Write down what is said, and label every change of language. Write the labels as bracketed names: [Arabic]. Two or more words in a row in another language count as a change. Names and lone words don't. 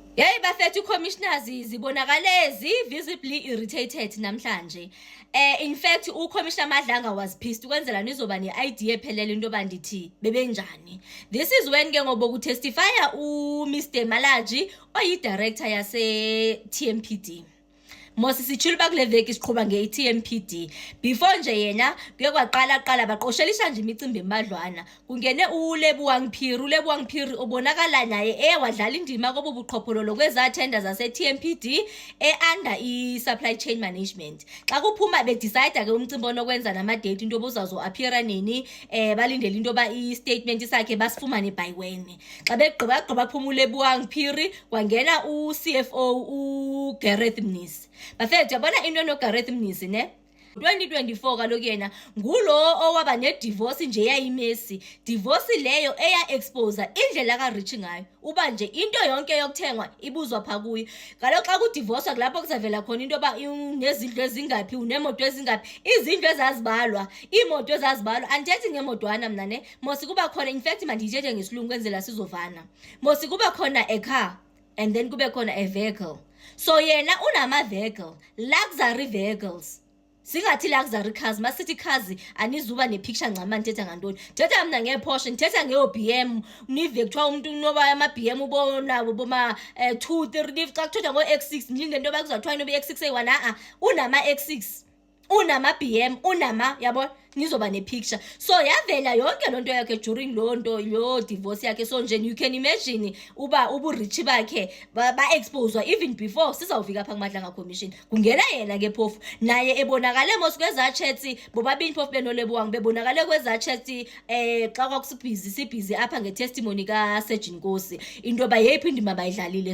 [Xhosa] Hey bafethu commissioners zibonakale [English] visibly irritated [Xhosa] namhlanje. [English] In fact [Xhosa] uCommissioner Madlanga [English] was pissed [Xhosa] ukwenzela nizoba neidea ephelele into bandithi bebenjani. [English] This is when [Xhosa] ke ngoba ukutestifya uMr Malaji oyi director yase TMPD. Mosi sichulu bakule veki siqhubha nge-TMPD. Before nje yena kuye kwaqala baqoshelisha nje imicimbi emadlwana. Kungene uLebuwang Phiri obonakala naye wadlala indima kobu buqhophololo kweza tender zase TMPD under i- [English] supply chain management. [Xhosa] Xa kuphuma decide ke umcimbi onokwenza nama date into obuzazo appeara nini balindele into ba i-statement sakhe basifumane [English] by when. [Xhosa] Xa begqiba kuphuma uLebuwang Phiri kwangena uCFO uGareth Mnisi. Bafethu yabona into noGareth Mnisi ne 2024 kaloku yena ngulo owaba ne-divorce nje yayimesi. Divorce leyo expose indlela kaRichi ngayo uba nje into yonke yokuthengwa ibuzwa pha kuyo. Kaloku xa kudivorce kulapho kuzavela khona into yoba unezindlu ezingaphi, unemoto ezingaphi. Izindlu ezazibalwa, iimoto ezazibalwa. Andithethi ngemotwana mna ne mosi kuba khona, [English] in fact [Xhosa] mandithethe ngesilungu kwenzela sizovana. Mosi kuba khona [English] a car and then [Xhosa] kube khona [English] a vehicle. [Xhosa] So yena unama vehicle, [English] luxury vehicles. [Xhosa] Singathi [English] luxury cars, [Xhosa] masithi cars anizuba nepicture ncama nithetha ngantoni. Thetha mina ngePorsche, nithetha ngeBM, nive kuthiwa umuntu noba ama-BM ubonabo boma 2 3 xa kuthethwa ngo-X6 ngento yoba kuzathiwa inoba i-X6 eyi-1 unama-X6. Unama-BM, yabo nizoba nepicture. So yavela yonke lonto yakhe during lo divorce yakhe. So nje [English] you can imagine [Xhosa] uba uburichi bakhe ba-exposwa [English] even before [Xhosa] sizawufika pha kuMadlanga Commission. Kungena yena ke phofu naye ebonakale mos kweza chats bobabini phofu benoLebuwang bebonakale kweza chats xa kwakusibhizi apha ngetestimony kaSearch Nkosi into yoba yeyiphi indima bayidlalile.